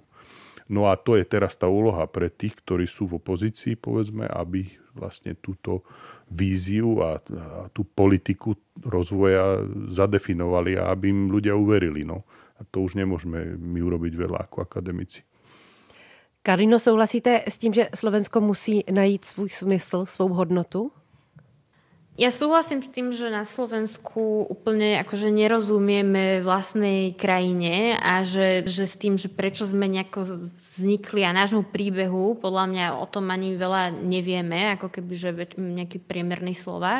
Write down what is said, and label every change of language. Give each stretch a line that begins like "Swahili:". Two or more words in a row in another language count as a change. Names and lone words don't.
Slovak: No a to je teraz tá úloha pre tých, ktorí sú v opozícii, povedzme, aby vlastne túto víziu a tú politiku rozvoja zadefinovali a aby im ľudia uverili. No. A to už nemôžeme my urobiť veľa ako akademici.
Czech: Karino, souhlasíte s tím, že Slovensko musí najít svůj smysl, svou hodnotu?
Slovak: Ja súhlasím s tým, že na Slovensku úplne akože nerozumieme vlastnej krajine a že s tým, že prečo sme nejako vznikli a nášmu príbehu, podľa mňa o tom ani veľa nevieme, ako keby, že nejaký priemerný Slovák.